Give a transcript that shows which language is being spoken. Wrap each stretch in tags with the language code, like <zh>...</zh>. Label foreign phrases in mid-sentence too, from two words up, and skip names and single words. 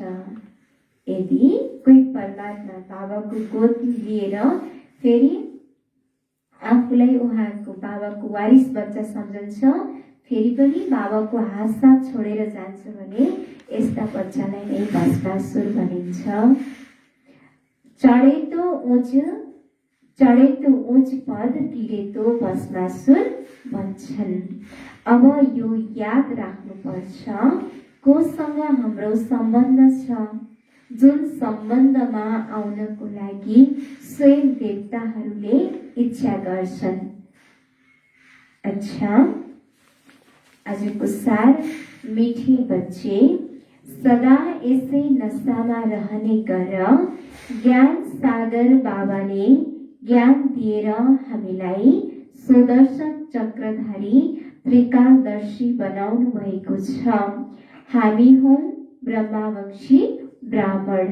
<ne>यदि कोही परमात्मा बाबाको गोद लिएर फेरि आफूलाई उहाँको बाबाको वारिस बच्चा सम्झन्छ, फेरि पनि बाबाको हातसाथ छोडेर जान्छ भने यस्ता बच्चालाई नै भस्मासुर भनिन्छ।</ne> <hi>चढे तो उच्च पद, गिरे तो भस्मासुर भन्छन्।</hi> <ne>अब यो याद राख्नुपर्छ कोसँग हाम्रो सम्बन्ध छ, जुन सम्बन्धमा आउनको लागि स्वयं देवताहरूले इच्छा गर्छन्। अच्छा, आजको सार,</ne> <hi>मीठे बच्चे</hi> <ne>सदा यसै नशामा रहने गर। ज्ञान सागर बाबाले ज्ञान दिएर हामीलाई सुदर्शन चक्रधारी त्रिकालदर्शी बनाउनु भएको छ। हामी हौं ब्रह्मावंशी ब्राह्मण।</ne>